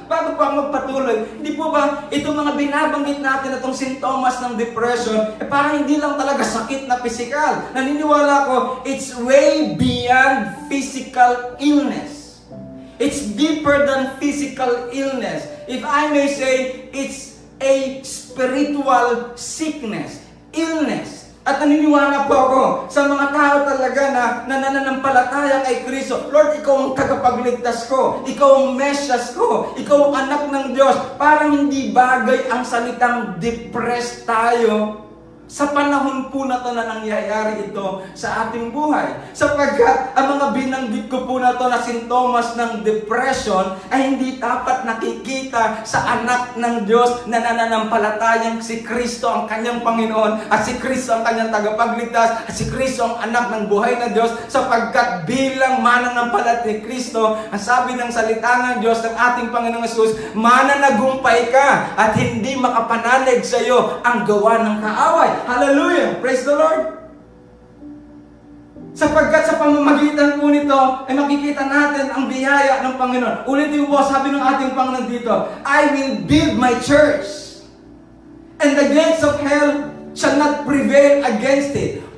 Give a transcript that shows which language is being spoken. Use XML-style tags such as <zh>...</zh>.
<tl>Bago pa magpatuloy, hindi po ba itong mga binabanggit natin, itong sintomas ng depression, parang hindi lang talaga sakit na physical. Naniniwala ko,</tl> <en>it's way beyond physical illness. It's deeper than physical illness. If I may say, it's a spiritual sickness, illness.</en> <tl>At naniniwala po ako sa mga tao talaga na nananampalataya kay Kristo. Lord, ikaw ang tagapagligtas ko. Ikaw ang Mesyas ko. Ikaw ang anak ng Diyos. Parang hindi bagay ang salitang depressed tayo. Sa panahon po na ito na nangyayari ito sa ating buhay. Sapagkat ang mga binanggit ko po na ito na sintomas ng depression ay hindi dapat nakikita sa anak ng Diyos na nananampalatayang si Kristo ang kanyang Panginoon at si Kristo ang kanyang tagapagligtas at si Kristo ang anak ng buhay na Diyos. Sapagkat bilang mananampalataya ni Kristo, ang sabi ng salita ng Diyos ng ating Panginoong Hesus, mananagumpay ka at hindi makapanalig sa iyo ang gawa ng kaaway.</tl> <en>Hallelujah! Praise the Lord!</en> <tl>Sapagkat sa pamamagitan po nito, ay makikita natin ang biyaya ng Panginoon. Ulitin po, sabi ng ating Panginoon dito,</tl> <en>I will build my church, and the gates of hell shall not prevail against it.</en>